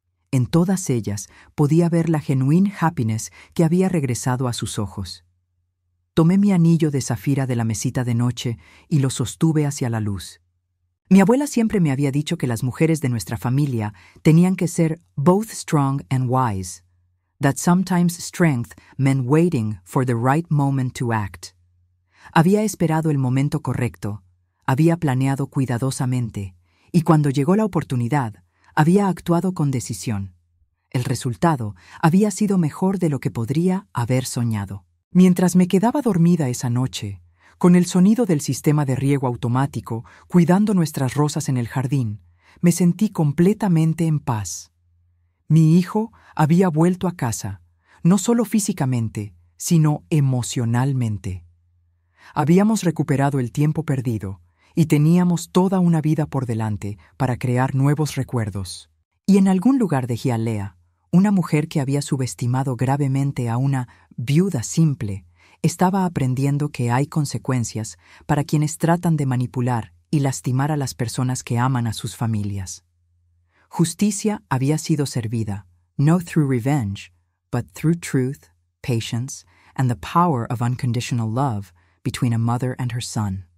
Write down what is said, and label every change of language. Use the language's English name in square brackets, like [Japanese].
[Spanish] En todas ellas podía ver la [English] genuine happiness [Spanish] que había regresado a sus ojos. Tomé mi anillo de zafira de la mesita de noche y lo sostuve hacia la luz. Mi abuela siempre me había dicho que las mujeres de nuestra familia tenían que ser [English] both strong and wise. That sometimes strength meant waiting for the right moment to act. [Spanish] Había esperado el momento correcto, había planeado cuidadosamente, y cuando llegó la oportunidad, había actuado con decisión. El resultado había sido mejor de lo que podría haber soñado. Mientras me quedaba dormida esa noche, con el sonido del sistema de riego automático cuidando nuestras rosas en el jardín, me sentí completamente en paz. Mi hijo había vuelto a casa, no solo físicamente, sino emocionalmente. Habíamos recuperado el tiempo perdido y teníamos toda una vida por delante para crear nuevos recuerdos. Y en algún lugar de Hialeah, una mujer que había subestimado gravemente a una viuda simple estaba aprendiendo que hay consecuencias para quienes tratan de manipular y lastimar a las personas que aman a sus familias. Justicia había sido servida, no [English] through revenge, but through truth, patience, and the power of unconditional love between a mother and her son.